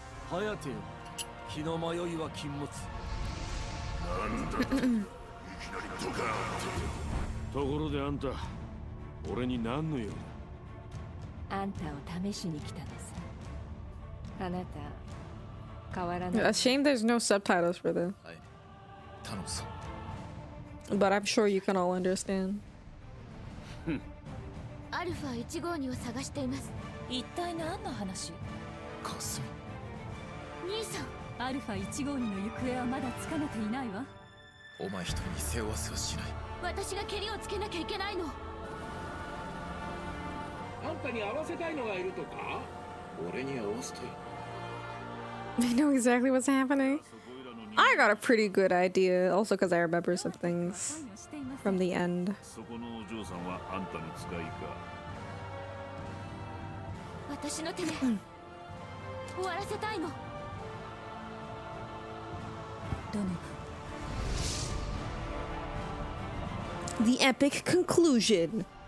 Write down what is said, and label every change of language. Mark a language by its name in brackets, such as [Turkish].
[Japanese] ハヤテよ。気の迷いは禁物。ところであんた、俺に何の用だ。あんたを試しに来たのさ。あなた変わらない。 [English] A shame there's no subtitles for this. [Japanese] はい。頼むぞ。 [English] But I'm sure you can all understand. [Japanese] アルファ152を探しています。一体何の話？かすみ。兄さん。アルファ152の行方はまだつかめていないわ。お前一人に背負わせはしない。私がケリをつけなきゃいけないの。あんたに合わせたいのがいるとか？俺に合わせたい。 [English] I know exactly what's happening. I got a pretty good idea, also because I remember some things from the end. [Japanese] そこのお嬢さんはあんたの使いか。私の手で終わらせたいの。ドノバ。 [English] The epic conclusion.